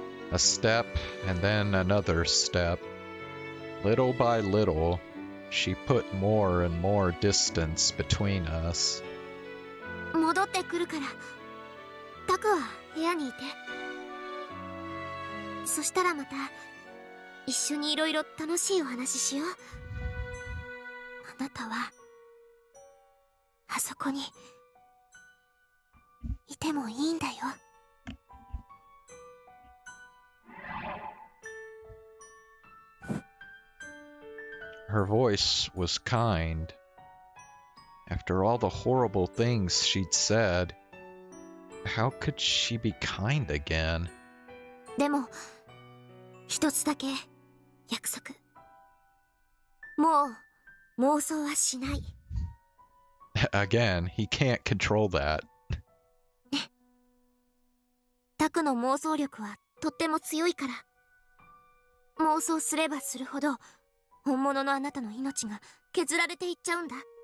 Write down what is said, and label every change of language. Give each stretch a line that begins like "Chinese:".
English: A step, and then another step. Little by little, she put more and more distance between us.
Japanese: 戻ってくるからタクは部屋にいて。そしたらまた一緒にいろいろ楽しいお話ししよう。あなたはあそこにいてもいいんだよ。
English: Her voice was kind. After all the horrible things she'd said, how could she be kind again?
Japanese: でも一つだけ約束。もう妄想はしない。
English: Again, he can't control that.
Japanese: タクの妄想力はとっても強いから。妄想すればするほど本物のあなたの命が削られていっちゃうんだ。